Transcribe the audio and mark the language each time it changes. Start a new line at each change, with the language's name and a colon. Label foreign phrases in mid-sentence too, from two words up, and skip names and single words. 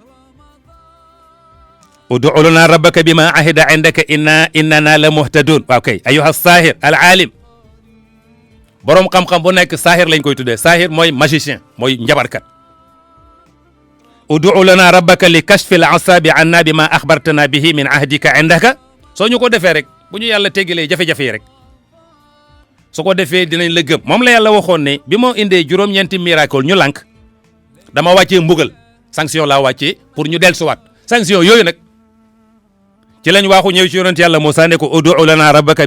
Arabic: ادع لنا ربك بما عهد عندك إننا لمهتدون
Wolof: waaw kay
Arabic: أيها الساحر العليم
Wolof: borom xam-xam bu nekk saahir lañ koy tuddee saahir mooy magicien mooy njabarkat
Arabic: ادع لنا ربك لكشف العذاب عنا بما أخبرتنا به من عهدك عندك
Wolof: soo ñu ko defee rek bu ñu yàlla teggalee jafe-jafe yi rek su ko defee dinañ la gëm moom la yàlla waxoon ne bi moo indee juróom-ñeenti miracle ñu lànk dama wàccee mbugal sanction laa wàccee pour ñu dellusiwaat sanction yooyu nag ci lañ waaxu ñëw ci yonent yàlla Moussa ne ko
Arabic: ادع لنا ربك